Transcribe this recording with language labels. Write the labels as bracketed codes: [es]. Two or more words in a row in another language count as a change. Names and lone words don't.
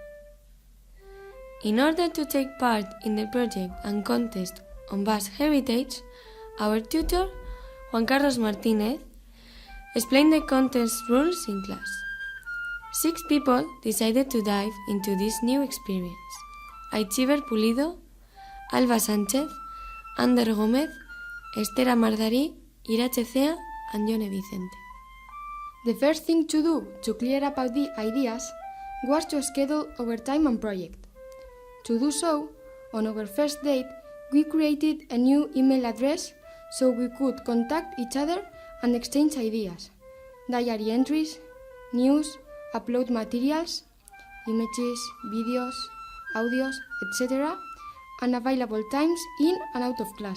[en] In order to take part in the project and contest on Basque heritage, our tutor, Juan Carlos Martínez, explained the contest rules in class. 6 people decided to dive into this new experience: Aitziber Pulido, Alba Sánchez, Ander Gómez, Esther Amardari, Iratxe Cea, and Jone Vicente. The first thing to do to clear up the ideas was to schedule our time and project. To do so, on our first date, we created a new email address so we could contact each other and exchange ideas, diary entries, news, upload materials, images, videos, audios, etc., and available times in and out of class.